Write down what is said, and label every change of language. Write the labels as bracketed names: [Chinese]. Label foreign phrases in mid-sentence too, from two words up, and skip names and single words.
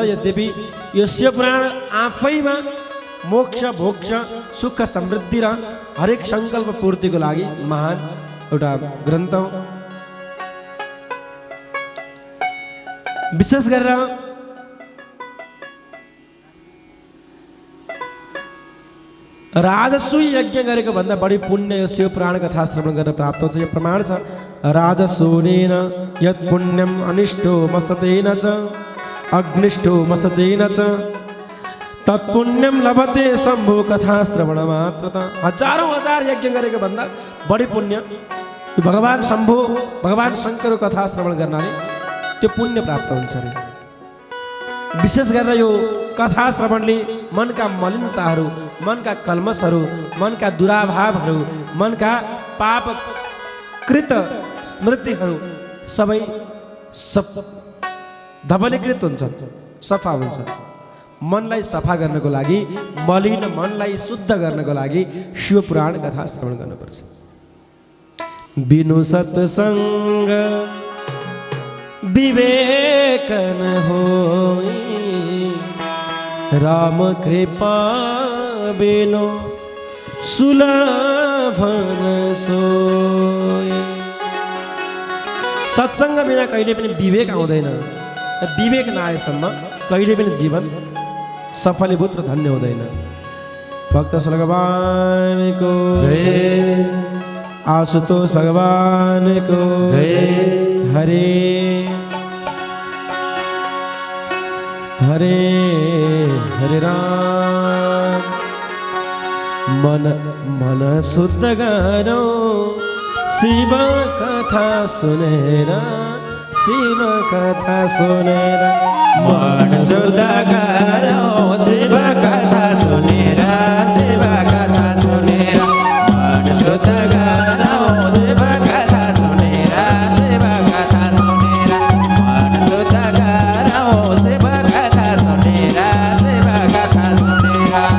[Nepali] यद्यपि यो शिवपुराण आफैमा मोक्ष, भोक्ष, सुख, समृद्धि र हरेक सङ्कल्प पूर्तिको लागि महान एउटा ग्रन्थ हो। विशेष गरेर राजसूय यज्ञ गरेको भन्दा बढी पुण्य यो शिवपुराण कथा श्रवण गर्न प्राप्त हुन्छ। यो प्रमाण छ, [Sanskrit] राजसूनेन यत् पुण्यम अनिष्टो मसतेन च अग्निष्टो मसतेन च तत्पुण्यम लभते शम्भु कथा श्रवण मात्रतः। [Nepali] हजारौँ हजार यज्ञ गरेको भन्दा बढी पुण्य भगवान् शम्भु, भगवान् शङ्करको कथा श्रवण गर्नाले त्यो पुण्य प्राप्त हुन्छ अरे। विशेष गरेर यो कथा श्रवणले मनका मलिनताहरू, मनका कल्मसहरू, मनका दुराभावहरू, मनका पापकृत स्मृतिहरू सबै धवलीकृत हुन्छन्, सफा हुन्छन्। मनलाई सफा गर्नको लागि, मलिन मनलाई शुद्ध गर्नको लागि शिवपुराण कथा श्रवण गर्नुपर्छ। [Awadhi] बिनु सत्सङ्ग विवेक न होई, राम कृपा बिनु सुलभ न सोई। [Nepali] सत्सङ्ग बिना कहिले पनि विवेक आउँदैन। विवेक नआएसम्म कहिले पनि जीवन सफलीभूत र धन्य हुँदैन। भक्त भगवानको जय, आशुतोष भगवानको जय। हरे हरे हरे राम मन मन शुद्ध गरौ शिव कथा सुनेर शिव कथा सुनेर मन शुद्ध गरौ शिव कथा सुनेर शिव कथा सुनेर मन शुद्ध गरौ शिव कथा सुनेर शिव कथा सुनेर मन शुद्ध गरौ शिव कथा सुनेर शिव कथा सुनेर